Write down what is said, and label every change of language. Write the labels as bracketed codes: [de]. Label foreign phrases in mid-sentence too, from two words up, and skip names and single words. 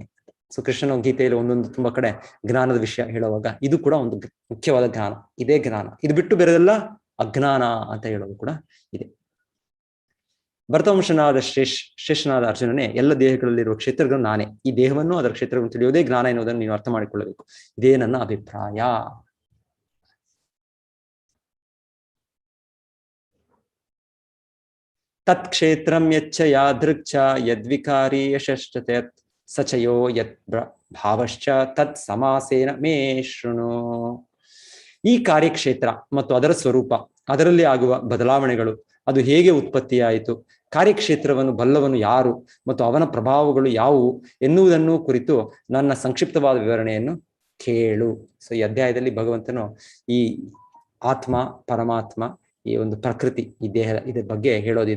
[kn] ಸೊ ಕೃಷ್ಣನ ಗೀತೆಯಲ್ಲಿ ಒಂದೊಂದು ತುಂಬಾ ಕಡೆ ಜ್ಞಾನದ ವಿಷಯ ಹೇಳುವಾಗ ಇದು ಕೂಡ ಒಂದು ಮುಖ್ಯವಾದ ಜ್ಞಾನ, ಇದೇ ಜ್ಞಾನ, ಇದು ಬಿಟ್ಟು ಬೇರೆದೆಲ್ಲ ಅಜ್ಞಾನ ಅಂತ ಹೇಳೋದು ಕೂಡ ಇದೆ. ಭರತವಂಶನಾದ ಶ್ರೇಷ್ಠನಾದ ಅರ್ಜುನನೇ, ಎಲ್ಲ ದೇಹಗಳಲ್ಲಿರುವ ಕ್ಷೇತ್ರಗಳು ನಾನೇ, ಈ ದೇಹವನ್ನು ಅದರ ಕ್ಷೇತ್ರಗಳನ್ನು ತಿಳಿಯೋದೇ ಜ್ಞಾನ ಎನ್ನುವುದನ್ನು ನೀನು ಅರ್ಥ ಮಾಡಿಕೊಳ್ಳಬೇಕು. ಇದೇ ನನ್ನ ಅಭಿಪ್ರಾಯ. [sa] ತತ್ ಕ್ಷೇತ್ರಂ ಯಚ್ಚ ಯಾದೃಚ್ಛ ಯದ್ವಿಕಾರಿ ಯಶಶ್ಚ ಸಚಯೋ ಯತ್ ಭಾವಶ್ಚ ತತ್ ಸಮಾಸೇನ ಮೇ ಶೃಣು. [kn] ಈ ಕಾರ್ಯಕ್ಷೇತ್ರ ಮತ್ತು ಅದರ ಸ್ವರೂಪ, ಅದರಲ್ಲಿ ಆಗುವ ಬದಲಾವಣೆಗಳು, ಅದು ಹೇಗೆ ಉತ್ಪತ್ತಿಯಾಯಿತು, ಕಾರ್ಯಕ್ಷೇತ್ರವನ್ನು ಬಲ್ಲವನು ಯಾರು ಮತ್ತು ಅವನ ಪ್ರಭಾವಗಳು ಯಾವುವು ಎನ್ನುವುದನ್ನು ಕುರಿತು ನನ್ನ ಸಂಕ್ಷಿಪ್ತವಾದ ವಿವರಣೆಯನ್ನು ಕೇಳು. ಸೊ ಈ ಅಧ್ಯಾಯದಲ್ಲಿ ಭಗವಂತನು ಈ ಆತ್ಮ, ಪರಮಾತ್ಮ, ಈ ಒಂದು ಪ್ರಕೃತಿ, ಈ ದೇಹ, ಇದ್ರ ಬಗ್ಗೆ ಹೇಳೋದಿದೆ.